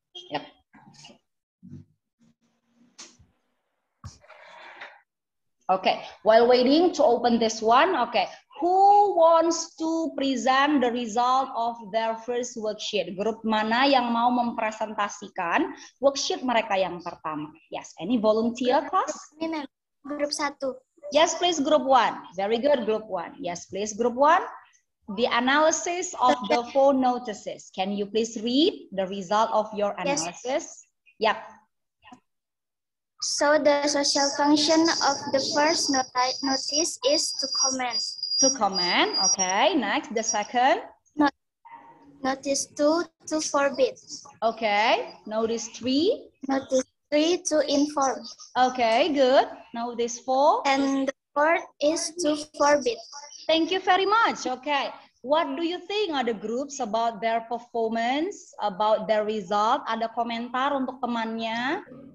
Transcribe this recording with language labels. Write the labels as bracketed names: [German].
[English] Yep. Okay, while waiting to open this one, okay, who wants to present the result of their first worksheet? [Indonesian] Grup mana yang mau mempresentasikan worksheet mereka yang pertama? [English] Yes, any volunteer class? [Indonesian] Ini, grup 1. [English] Yes, please, group 1. Very good, group 1. Yes, please, group 1. The analysis of the 4 notices. Can you please read the result of your analysis? Yes. Yep. So the social function of the first notice is to comment. To comment, okay. Next, the second. Notice 2 to forbid. Okay. Notice 3. Notice 3 to inform. Okay, good. Notice 4. And the fourth is to forbid. Thank you very much. Okay. What do you think other groups about their performance, about their result? [Indonesian] Ada komentar untuk temannya?